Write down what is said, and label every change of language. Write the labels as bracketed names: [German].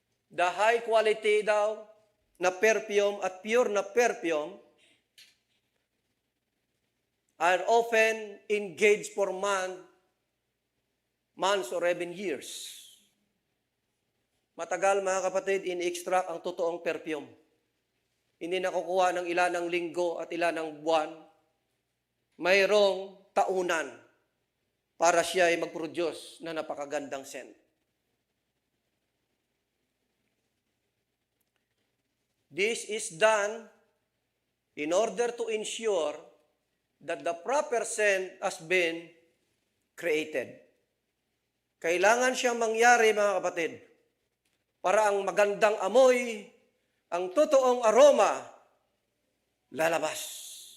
[English] The high quality daw na perfume at pure na perfume are often engaged for months or even years. [Filipino] Matagal mga kapatid, in-extract ang totoong perfume. Hindi nakukuha ng ilan ng linggo at ilan ng buwan. Mayroong taunan para siya ay mag-produce na napakagandang scent. [English] This is done in order to ensure that the proper scent has been created. [Filipino] Kailangan siyang mangyari, mga kapatid, para ang magandang amoy, ang totoong aroma, lalabas.